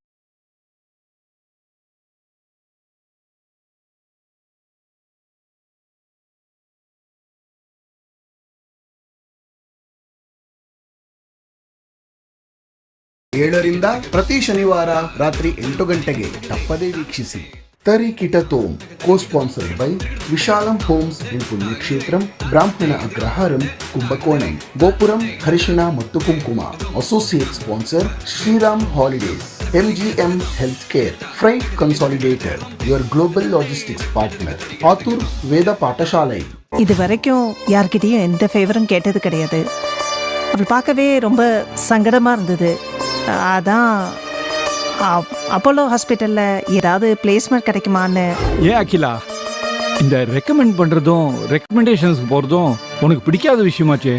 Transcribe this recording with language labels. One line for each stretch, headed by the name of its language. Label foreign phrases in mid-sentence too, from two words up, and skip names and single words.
Kannada: ಏಳರಿಂದ ಪ್ರತಿ ಶನಿವಾರ ರಾತ್ರಿ 8 ಗಂಟೆಗೆ ತಪ್ಪದೇ ವೀಕ್ಷಿಸಿ. ತರೀಕಿಟತೋಂ
English: co-sponsored by
Kannada: ವಿಶಾಲಂ ಹೋಮ್ಸ್ ಇನ್ ಪುಣ್ಯಕ್ಷೇತ್ರಂ, ಬ್ರಾಹ್ಮಣ ಅಗ್ರಹಾರಂ, ಕುಂಭಕೋಣಂ, ಗೋಪುರಂ ಹರಿಶಿಣ ಮತ್ತು ಕುಂಕುಮ.
English: Associate sponsor Shriram Holidays, MGM health care, freight consolidator, your global logistics partner, ஆத்தூர் வேத பாடசாலை.
Tamil: இது வரைக்கும் யார்கிட்டயும் எந்த ஃபேவரும் கேட்டது கிடையாது. அவள் பார்க்கவே ரொம்ப சங்கடமா இருந்தது. அதான் அப்போலோ ஹாஸ்பிட்டல்ல ஏதாவது பிளேஸ்மெண்ட் கிடைக்குமான்னு. ஏன் அகிலா, இந்த ரெக்கமெண்ட் பண்றதும் ரெக்கமெண்டேஷன்ஸ்க்கு போறதும் உனக்கு பிடிக்காத விஷயமாச்சே?